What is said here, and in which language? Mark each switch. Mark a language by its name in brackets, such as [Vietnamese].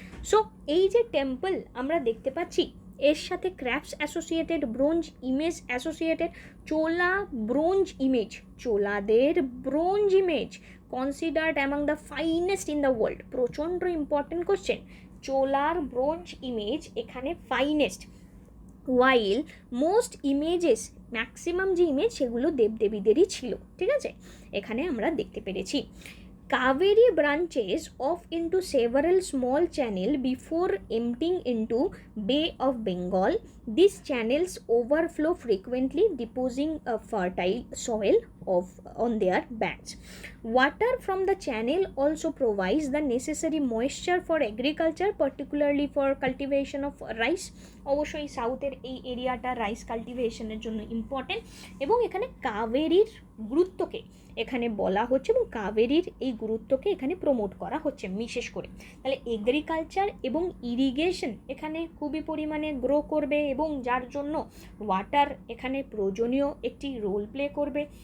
[Bangla] So এই যে temple আমরা দেখতে পাচ্ছি এর সাথে crafts associated, bronze image associated, Chola bronze image, চোলাদের bronze image [English] Considered among the finest in the world. [Bangla] প্রচণ্ড ইম্পর্টেন্ট কোশ্চেন, চোলার ব্রোঞ্জ ইমেজ এখানে ফাইনেস্ট, ওয়াইল মোস্ট ইমেজেস, ম্যাক্সিমাম যে ইমেজ সেগুলো দেবদেবীদেরই ছিল, ঠিক আছে, এখানে আমরা দেখতে পেরেছি। [English] Kaveri branches off into several small channels before emptying into Bay of Bengal. These channels overflow frequently, depositing a fertile soil on their banks. Water from the channel also provides the necessary moisture for agriculture, particularly for cultivation of rice. [Bangla] অবশ্যই সাউথের এই এরিয়াটা rice কাল্টিভেশনের জন্য important, এবং এখানে কাবেরীর গুরুত্বকে এখানে বলা হচ্ছে এবং কাবেরীর এই গুরুত্বকে এখানে প্রমোট করা হচ্ছে বিশেষ করে। তাহলে এগ্রিকালচার এবং ইরিগেশন এখানে খুবই পরিমাণে গ্রো করবে এবং যার জন্য ওয়াটার এখানে প্রয়োজনীয় একটি রোল প্লে করবে।